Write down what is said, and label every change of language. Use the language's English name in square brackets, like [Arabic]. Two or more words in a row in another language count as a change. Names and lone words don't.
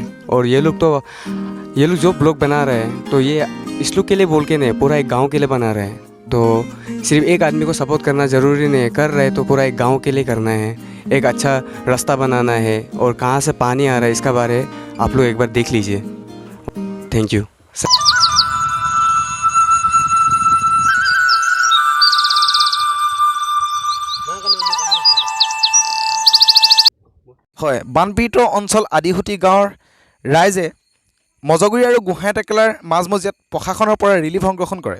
[Hindi] और ये लोग जो ब्लॉग बना रहे हैं, तो ये इस लोग के लिए बोल के नहीं, पूरा एक गाँव के लिए बना रहे हैं। तो सिर्फ एक आदमी को सपोर्ट करना ज़रूरी नहीं है, कर रहे तो पूरा एक गांव के लिए करना है, एक अच्छा रास्ता बनाना है, और कहाँ से पानी आ रहा है इसका बारे आप लोग एक बार देख लीजिए। [English] thank you. [Assamese] হয়, বানপীড়িত অঞ্চল আদিহুটি গাঁৱৰ ৰাইজে মজগুৰি আৰু গোহাঁই টেকেলাৰ মাজমজিয়াত প্ৰশাসনৰ পৰা ৰিলিফ সংগ্ৰহণ কৰে।